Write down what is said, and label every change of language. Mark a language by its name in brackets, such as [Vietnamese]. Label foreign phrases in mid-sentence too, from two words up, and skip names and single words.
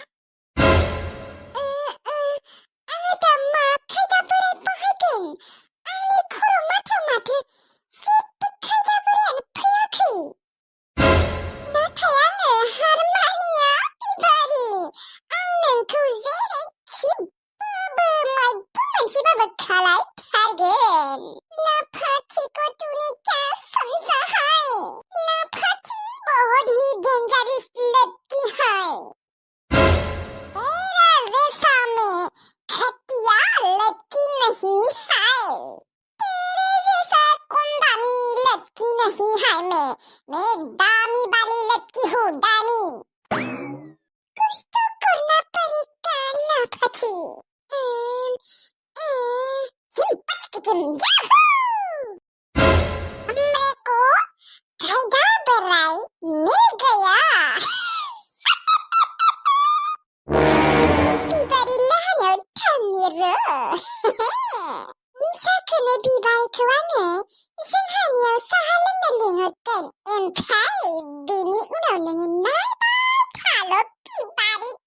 [Bodo] आङो दा मा खायदा बोराय बाहायगोन आंनि खर' माथाव माथो जेबो खायदा बोरायानो फैयाखै नाथाय आङो हार मानिया बिबारि आं नोंखौ जेरैखिबाबो मायबा मोनसेबाबो खालायथारगोन लाफाथिखौ [Hindi] तूने क्या समझा है लाफाथी बहुत ही डेंजरस लड़की है तेरा जैसा में घटिया लड़की नहीं है तेरे जैसा कुंदानी लड़की नहीं है मैं दामी वाली लड़की हूँ दामी कुछ तो करना पड़ेगा लाफाथी मेरे को खायदा बोराय मिल गया [Bodo] बिबारि लाहानियाव थांनि र' निसाखौनो बिबारिखौ आङो जोंहानियाव साहा लोंनो लिंहरगोन ओमफ्राय बेनि उनाव नोङो नायबाय थाल' बिबारि